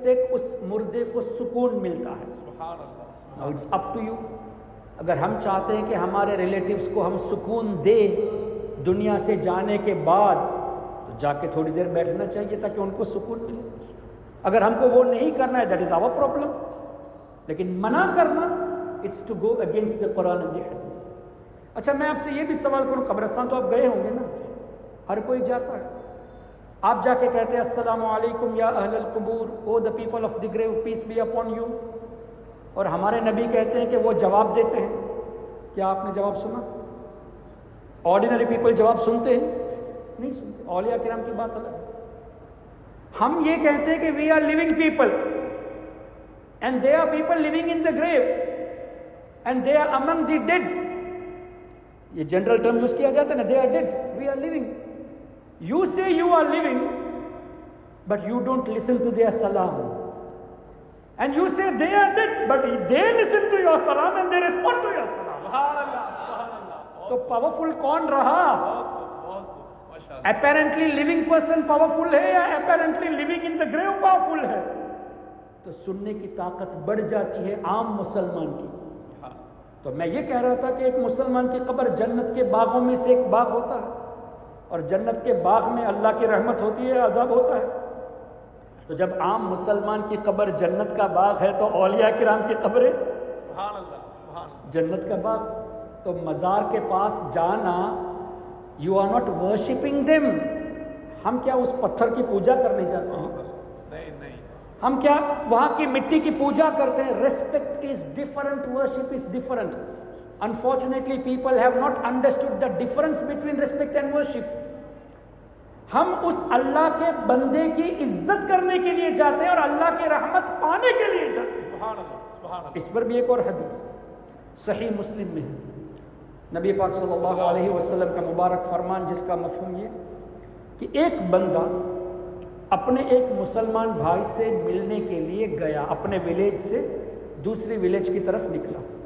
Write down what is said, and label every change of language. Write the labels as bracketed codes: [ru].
[ur] تک اس مردے کو سکون ملتا ہے. سبحان اللہ. [en] Now it's up to you. [ur] اگر ہم چاہتے ہیں کہ ہمارے ریلیٹیوز کو ہم سکون دے دنیا سے جانے کے بعد تو جا کے تھوڑی دیر بیٹھنا چاہیے تاکہ ان کو سکون ملے. اگر ہم کو وہ نہیں کرنا ہے [en] That is our problem. [ur] لیکن منع کرنا [en] It's to go against the Quran and the Hadith. [ur] اچھا میں آپ سے یہ بھی سوال کروں, قبرستان تو آپ گئے ہوں گے نا, ہر کوئی جاتا ہے. آپ جا کے کہتے ہیں [ar] السلام علیکم یا اہل القبور, [en] O the people of the grave peace be upon you, [ur] اور ہمارے نبی کہتے ہیں کہ وہ جواب دیتے ہیں. کیا آپ نے جواب سنا؟ [en] ordinary people [ur] جواب سنتے ہیں؟ نہیں سنتے. اولیاء کرام کی بات الگ ہے. ہم یہ کہتے ہیں کہ [en] We are living people and they are people living in the grave and they are among the dead. [ur] یہ [en] general term use [ur] کیا جاتا ہے نا, [en] They are dead, we are living. You say you are living, but you don't listen to their salam. And you say they are dead, but they listen to your salam and they respond to your salam. [ur] سبحان اللہ. سبحان اللہ. تو powerful کون رہا؟ بہت خوب ماشاء اللہ. [en] Apparently living person powerful [ur] ہے یا [en] apparently living in the grave powerful [ur] ہے؟ تو سننے کی طاقت بڑھ جاتی ہے عام مسلمان کی. تو میں یہ کہہ رہا تھا کہ ایک مسلمان کی قبر جنت کے باغوں میں سے ایک باغ ہوتا ہے, اور جنت کے باغ میں اللہ کی رحمت ہوتی ہے, عذاب ہوتا ہے. تو جب عام مسلمان کی قبر جنت کا باغ ہے تو اولیاء کرام کی قبریں سبحان اللہ. سبحان اللہ. جنت کا باغ. تو مزار کے پاس جانا, [en] You are not worshipping them. [ur] ہم کیا اس پتھر کی پوجا کرنے جاتے ہیں؟ نہیں نہیں. ہم کیا وہاں کی مٹی کی پوجا کرتے ہیں؟ [en] Respect is different, worship is different. Unfortunately, people have not understood the difference between respect and worship. [ur] ہم اس اللہ کے بندے کی عزت کرنے کے لیے جاتے ہیں اور اللہ کی رحمت پانے کے لیے جاتے ہیں. سبحان اللہ. سبحان اللہ. اس پر بھی ایک اور حدیث صحیح مسلم میں ہے. نبی پاک صلی اللہ علیہ وسلم کا مبارک فرمان, جس کا مفہوم یہ کہ ایک بندہ اپنے ایک مسلمان بھائی سے ملنے کے لیے گیا, اپنے ولیج سے دوسری ولیج کی طرف نکلا.